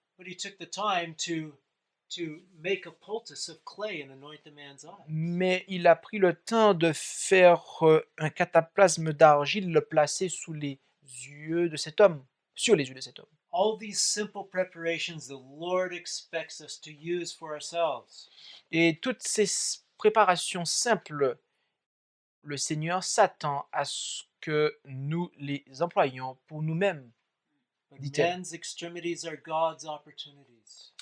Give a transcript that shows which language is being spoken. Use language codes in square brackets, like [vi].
[en] But he took the time to make a poultice of clay and anoint the man's eyes. [fr] Mais il a pris le temps de faire un cataplasme d'argile, le placer sur les yeux de cet homme. [en] All these simple preparations the Lord expects us to use for ourselves. [fr] Et toutes ces préparations simples, le Seigneur s'attend à ce que nous les employions pour nous-mêmes. [en] But [fr] Dit-elle. [en] man's extremities are God's opportunities.